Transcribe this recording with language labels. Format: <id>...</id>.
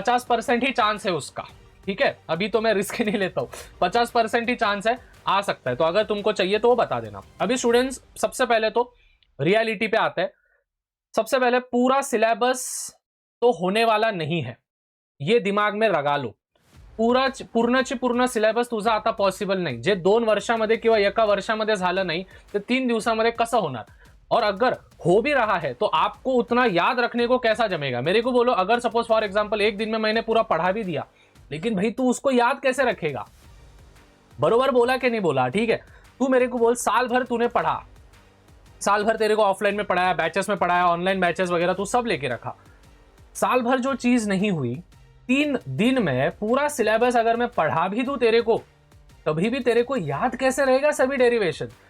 <hi>50% ही chance है उसका। ठीक है, अभी तो मैं रिस्क नहीं लेता हूं, 50% ही चांस है, आ सकता है। तो अगर तुमको चाहिए तो वो बता देना। अभी स्टूडेंट्स सबसे पहले तो रियलिटी पे आते हैं। सबसे पहले पूरा सिलेबस तो होने वाला नहीं है, ये दिमाग में लगा लो।</hi> <mr>पूर्ण सिलेबस तुझा आता पॉसिबल नाही। जे 2 वर्षामध्ये किंवा 1 वर्षामध्ये झालं नाही ते 3 दिवसामध्ये कसं होणार?</mr> <hi>और अगर हो भी रहा है तो आपको उतना याद रखने को कैसा जमेगा? मेरे को बोलो, अगर सपोज फॉर एग्जांपल एक दिन में मैंने पूरा पढ़ा भी दिया, लेकिन भाई तू उसको याद कैसे रखेगा? बरोबर बोला कि नहीं बोला? ठीक है, तू मेरे को बोल, साल भर तूने पढ़ा, साल भर तेरे को ऑफलाइन में पढ़ाया, बैचेस में पढ़ाया, ऑनलाइन बैचेस वगैरह तू सब लेके रखा, साल भर जो चीज नहीं हुई, 3 दिन में पूरा सिलेबस अगर मैं पढ़ा भी दूं तेरे को, तभी भी तेरे को याद कैसे रहेगा सभी डेरिवेशन?</hi>